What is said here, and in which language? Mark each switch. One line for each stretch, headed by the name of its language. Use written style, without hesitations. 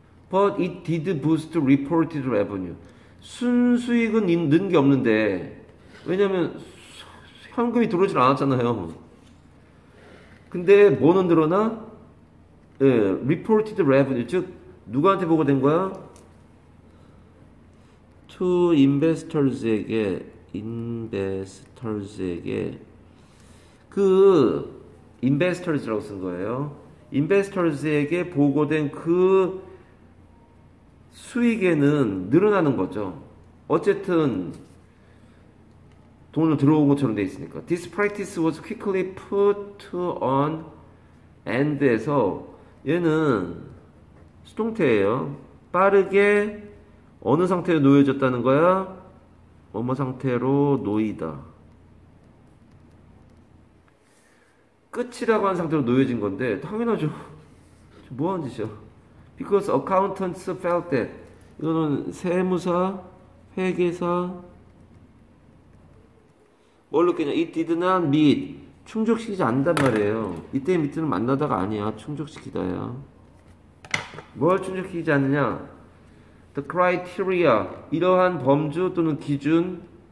English: But it did boost reported revenue.
Korean: 순수익은 는 게 없는데 왜냐면 현금이 들어오질 않았잖아요. 근데 뭐는 늘어나?
English: reported revenue
Korean: 즉 누구한테 보고된 거야?
English: to investors
Korean: 에게 그 investors라고 쓴 거예요. investors에게 보고된 그 수익에는 늘어나는 거죠. 어쨌든 돈을 들어온 것처럼 돼 있으니까.
English: This practice was quickly put on end에서
Korean: 얘는 수동태예요. 빠르게 어느 상태로 놓여졌다는 거야? 뭐뭐 상태로 놓이다. 끝이라고 하는 상태로 놓여진 건데 당연하죠. 뭐 하는 짓이야?
English: Because accountants felt that.
Korean: 이거는 세무사, 회계사 뭘 느끼냐?
English: It did not meet.
Korean: 충족시키지 않는단 말이에요. 이때 밑에는 만나다가 아니야. 충족시키다야. 뭘 충족시키지 않느냐?
English: The criteria.
Korean: 이러한 범주 또는 기준.